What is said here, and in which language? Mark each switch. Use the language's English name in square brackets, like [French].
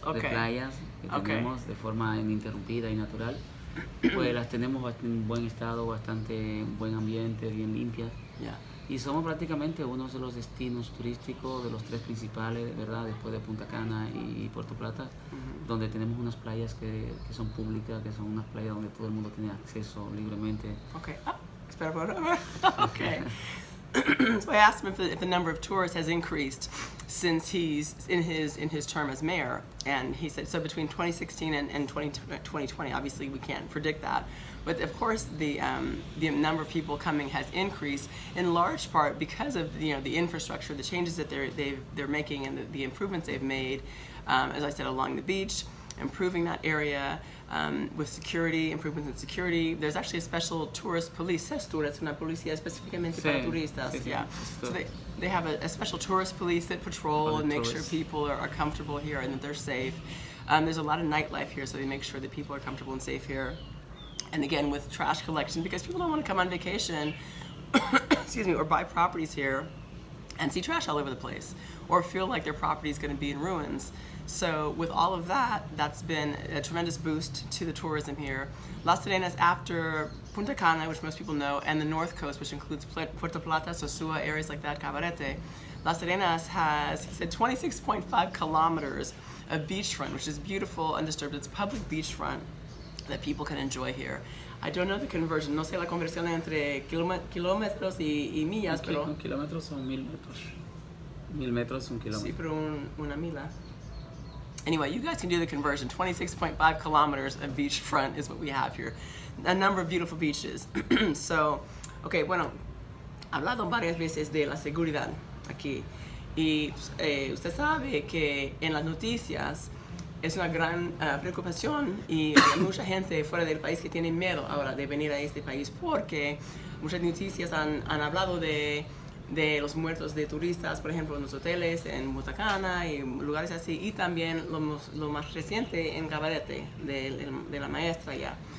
[Spanish] de playas que tenemos de forma ininterrumpida y natural, pues las tenemos en buen estado, bastante buen ambiente, bien limpias. [English] Yeah. [Spanish] Y somos prácticamente uno de los destinos turísticos de los tres principales, ¿verdad? Después de Punta Cana y Puerto Plata, donde tenemos unas playas que son públicas, que son unas playas donde todo el mundo tiene acceso libremente. Okay. Espera por favor. Okay. [English] So I asked him if the number of tourists has increased since he's in his term as mayor, and he said so between 2016 and 2020. Obviously, we can't predict that, but of course the number of people coming has increased in large part because of the infrastructure, the changes that they're making, and the improvements they've made. As I said, along the beach, improving that area. With security, improvements in security. There's actually a special tourist police. [Spanish] Es una policía específicamente para turistas. Sí. [English] Yeah. So they have a special tourist police that patrol and make sure people are comfortable here and that they're safe. There's a lot of nightlife here, so they make sure that people are comfortable and safe here. And again, with trash collection, because people don't want to come on vacation, excuse me, or buy properties here and see trash all over the place, or feel like their property is going to be in ruins. So with all of that, that's been a tremendous boost to the tourism here. Las Terrenas, after Punta Cana, which most people know, and the North Coast, which includes Puerto Plata, Sosúa, areas like that, Cabarete, Las Terrenas has, he said, 26.5 kilometers of beachfront, which is beautiful, undisturbed. It's public beachfront that people can enjoy here. I don't know the conversion. [Spanish] No sé la conversión entre kilómetros y millas, pero... Un kilómetro son 1000 metros. 1000 metros es un kilómetro. Sí, pero una mila. [English] Anyway, you guys can do the conversion. 26.5 kilometers of beachfront is what we have here. A number of beautiful beaches. So, okay, [Spanish] bueno, hablado varias veces de la seguridad aquí. Y usted sabe que en las noticias es una gran preocupación, y hay mucha gente fuera del país que tiene miedo ahora de venir a este país porque muchas noticias han hablado de los muertos de turistas, por ejemplo, en los hoteles en Punta Cana y lugares así, y también lo más reciente en Cabarete, de la maestra ya.